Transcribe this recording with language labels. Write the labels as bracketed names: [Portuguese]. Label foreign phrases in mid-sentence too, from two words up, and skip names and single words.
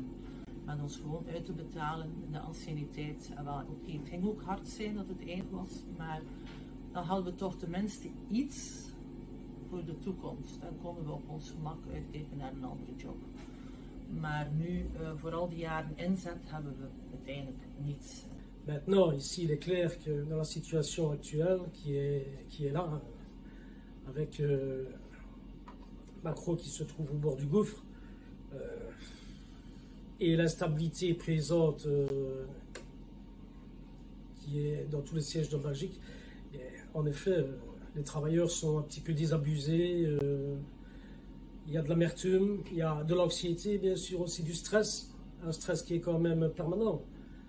[Dutch] Met ons gewoon uit te betalen in de anciëniteit. Oké, het ging ook hard zijn dat het eind was, maar dan hadden we toch tenminste iets voor de toekomst. Dan konden we op ons gemak uitkijken naar een andere job. Maar nu, voor al die jaren inzet, hebben we uiteindelijk niets. [French] Maintenant, ici, il est clair que dans la situation actuelle qui est là, avec Macron qui se trouve au bord du gouffre, et l'instabilité présente qui est dans tous les sièges de Belgique, en effet, les travailleurs sont un petit peu désabusés, il y a de l'amertume, il y a de l'anxiété, bien sûr aussi du stress, un stress qui est quand même permanent.